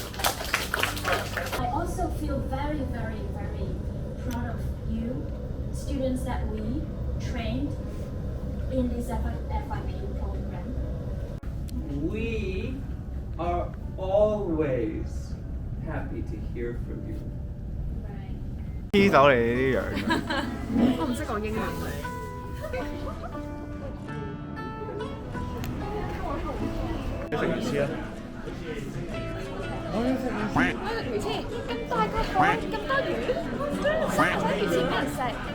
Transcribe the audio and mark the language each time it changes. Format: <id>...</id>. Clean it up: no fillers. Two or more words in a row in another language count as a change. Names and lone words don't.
<en>I also feel very, very, very proud of you, students that we trained in this FIP program. We are always happy to hear from you.</en> <yue>黐走你呢啲樣嘅。我唔識講英文。你食魚翅啊？我要食魚翅。我食魚翅，咁大個海，咁多魚，食咗魚翅俾人食。</yue>